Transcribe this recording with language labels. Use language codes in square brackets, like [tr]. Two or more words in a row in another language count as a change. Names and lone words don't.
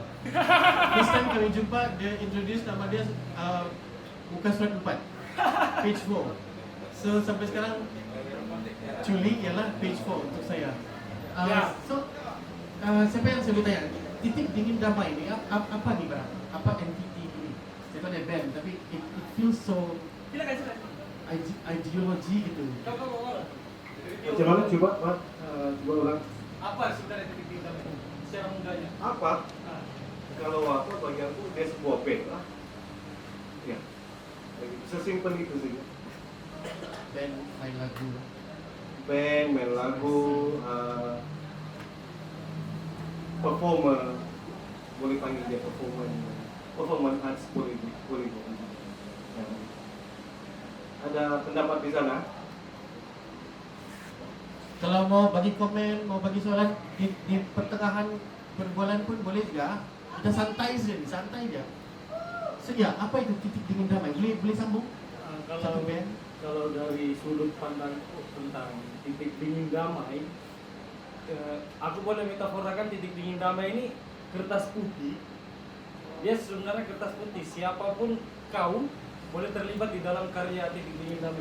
[en] First time [ms] kami jumpa, dia introduce nama dia muka surat 4, page 4. So sampai sekarang Culi ialah page 4 untuk saya. So siapa yang saya boleh tanya? Titik dingin damai ni apa ni barang? Apa entity ini? Saya tahu dia band tapi [en] it feels so [ms] ideologi gitu. Macam mana? Coba ulang. Apa sebenarnya titik dingin damai? Secara mudahnya. Apa? Kalau apa bagi aku dia sebuah band lah. Ya. Sesimpel itu saja. Band main lagu. Band, main lagu, performer, boleh panggil dia [en] performance arts [ms] boleh. Ya. Ada pendapat di sana? Kalau mau bagi komen, mau bagi soalan di pertengahan perbualan pun boleh juga. Kita santai je. So ya, apa itu titik dingin damai? Boleh sambung? Satu band. Kalau dari sudut pandangku tentang titik dingin damai, aku boleh metaforakan titik dingin damai ini kertas putih. Dia sebenarnya kertas putih. Siapapun kau boleh terlibat di dalam karya titik dingin damai.